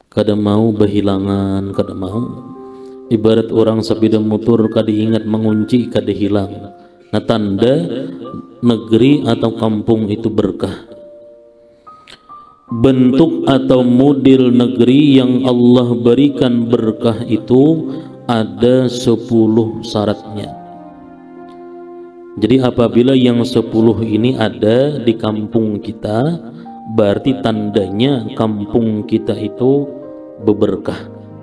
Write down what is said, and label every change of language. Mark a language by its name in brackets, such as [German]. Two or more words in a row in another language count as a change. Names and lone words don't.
[Banjar] kada mau bahilangan, kada mau. [Indonesian] Ibarat orang sepeda motor kada ingat mengunci kada hilang. Nah, tanda negeri atau kampung itu berkah. Bentuk atau model negeri yang Allah berikan berkah itu ada 10 syaratnya. Jadi apabila yang 10 ini ada di kampung kita, berarti tandanya kampung kita itu berberkah.